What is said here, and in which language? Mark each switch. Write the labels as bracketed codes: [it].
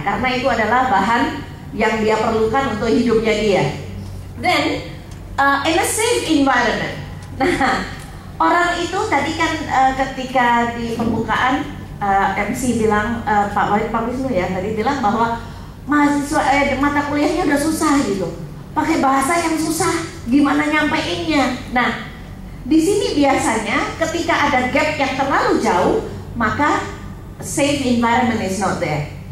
[id] Karena itu adalah bahan yang dia perlukan untuk hidupnya dia. [en] Then in a safe environment. [id] Nah, orang itu tadi kan ketika di pembukaan MC bilang, Pak Wisnu ya tadi bilang bahwa mahasiswa mata kuliahnya udah susah gitu, pakai bahasa yang susah, gimana nyampeinnya. Nah, di sini biasanya ketika ada gap yang terlalu jauh, maka [en] safe environment is not there.